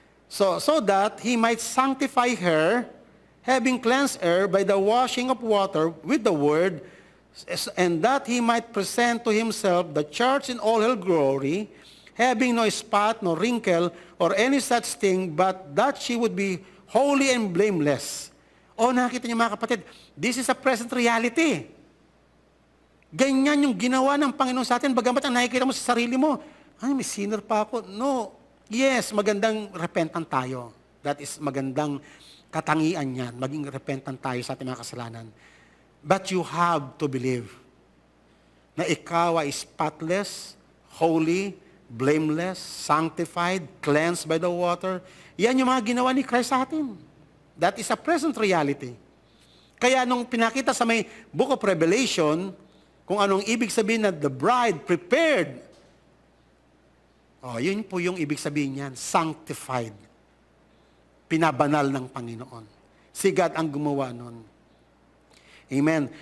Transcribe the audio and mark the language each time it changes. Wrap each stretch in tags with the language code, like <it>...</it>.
<en>So that He might sanctify her, having cleansed her by the washing of water with the word, and that He might present to Himself the church in all her glory, having no spot, no wrinkle, or any such thing, but that she would be holy and blameless.</en> <tl>O, nakita niyo mga kapatid,</tl> <en>this is a present reality.</en> <tl>Ganyan yung ginawa ng Panginoon sa atin, bagamat ang nakikita mo sa sarili mo, ay, may sinner pa ako. No. Yes, magandang repentant tayo. That is magandang katangian yan. Maging repentant tayo sa ating mga kasalanan.</tl> <en>But you have to believe</en> <tl>na ikaw ay</tl> <en>spotless, holy, blameless, sanctified, cleansed by the water.</en> <tl>Yan yung mga ginawa ni Christ sa atin.</tl> <en>That is a present reality.</en> <tl>Kaya nung pinakita sa may Book of Revelation, kung anong ibig sabihin na</tl> <en>the bride prepared,</en> <tl>yun po yung ibig sabihin niyan, sanctified. Pinabanal ng Panginoon. Si God ang gumawa nun. Amen.</tl>